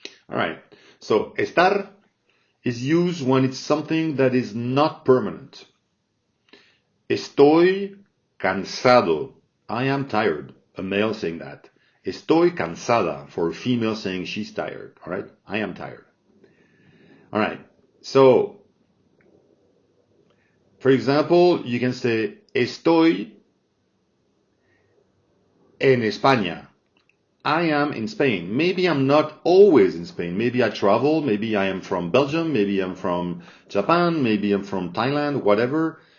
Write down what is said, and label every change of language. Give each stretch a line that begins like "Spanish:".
English: Alright, so estar is used when it's something that is not permanent.
Spanish: Estoy cansado.
English: I am tired. A male saying that.
Spanish: Estoy cansada
English: for a female saying she's tired. Alright? I am tired. Alright. So, for example, you can say
Spanish: estoy en España.
English: I am in Spain. Maybe I'm not always in Spain. Maybe I travel. Maybe I am from Belgium. Maybe I'm from Japan. Maybe I'm from Thailand, whatever.